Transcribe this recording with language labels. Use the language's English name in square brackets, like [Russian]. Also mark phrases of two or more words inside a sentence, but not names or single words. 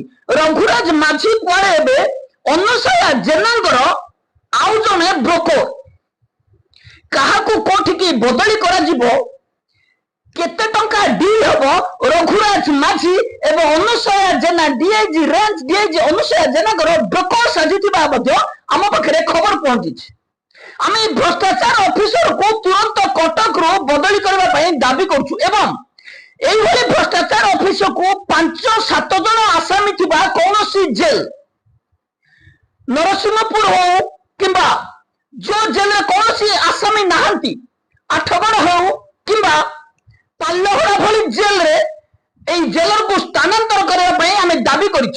[Odia] ରଘୁରାଜ ମାଝୀ କୁଆଡେ ଏବେ ଅନୁସୟା ଜେନାଙ୍କର ଆଉ ଜଣେ ବ୍ରୋକର, କାହାକୁ କୋଉଠିକି ବଦଳି କରାଯିବ, କେତେ ଟଙ୍କା ଡିଲ୍ ହବ, ରଘୁରାଜ ମାଝୀ ଏବଂ ଅନୁସୟା ଜେନା, ଡିଆଇଜି ରେଞ୍ଜ ଡିଆଇଜି ଅନୁସୟା ଜେନାଙ୍କର ବ୍ରୋକର ସାଜିଥିବା ମଧ୍ୟ ଆମ ପାଖରେ ଖବର ପହଞ୍ଚିଛି। ଆମେ ଏହି ଭ୍ରଷ୍ଟାଚାର ଅଫିସରକୁ ତୁରନ୍ତ କଟକରୁ ବଦଳି କରିବା ପାଇଁ ଦାବି କରୁଛୁ ଏବଂ ଏଇଭାବେ ଭ୍ରଷ୍ଟାଚାର অফিসକୁ 5-7 ଜଣ ଆସାମୀ ଥିବା କୌଣସି ଜେଲ, ନରସିଂହପୁର ହଉ କିମ୍ବା ଯୋଉ ଜେଲରେ କୌଣସି ଆସାମୀ ନାହାନ୍ତି, ଆଠଗଡ଼ ହେଉ କିମ୍ବା ପାଲହଡ଼ା ଭଳି ଜେଲରେ এই জেলরକୁ ସ୍ଥାନାନ୍ତର କରିବା ପାଇଁ ଆମେ ଦାବି କରିଛୁ।